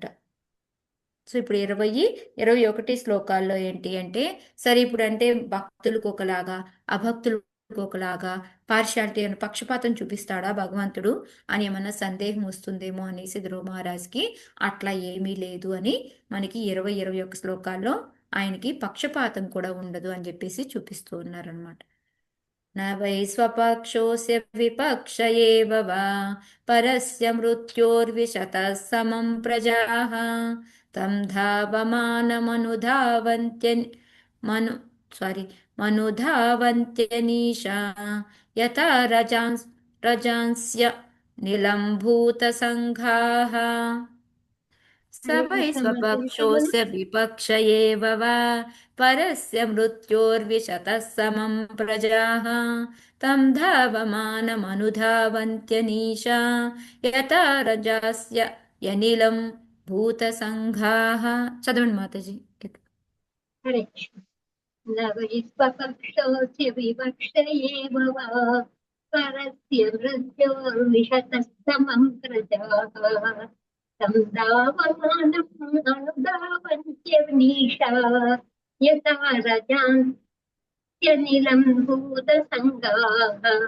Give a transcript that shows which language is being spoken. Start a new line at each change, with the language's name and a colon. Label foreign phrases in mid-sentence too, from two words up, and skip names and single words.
Telugu: సో ఇప్పుడు 21 శ్లోకాల్లో ఏంటి అంటే, సరే ఇప్పుడు అంటే భక్తులకు ఒకలాగా అభక్తులకు ఒకలాగా పార్షాలిటీ అని పక్షపాతం చూపిస్తాడా భగవంతుడు అని ఏమన్నా సందేహం వస్తుందేమో అనేసి ధ్రువ మహారాజ్కి అట్లా ఏమీ లేదు అని మనకి 21 శ్లోకాల్లో ఆయనకి పక్షపాతం కూడా ఉండదు అని చెప్పేసి చూపిస్తూ ఉన్నారనమాట.
Sanskrit: न वै स्वपक्षोऽस्य विपक्ष एव वा परस्य मृत्योर्विशतः समं प्रजाः तं मनुधावन्त्यनीशा यथा रजांस्य निलम्भूतसङ्घाः स वै स्वपक्षोऽस्य विपक्ष एव वा परस्य मृत्योर्विशतः समं प्रजाः तं धावमानमनुधावन्त्यनीशा यथा रजास्य यनिलं भूतसङ्घाः.
Telugu: చదవండి మాతాజీ. హరే కృష్ణ.
Sanskrit: నవైస్వపక్షోస్య వివక్ష ఏవ వా పరస్య మృత్యోర్విశతః సమం ప్రజాః తం దావమానం అనుదావంత్యనీషా యథా రజాంత్యనిలం భూతసంగాః.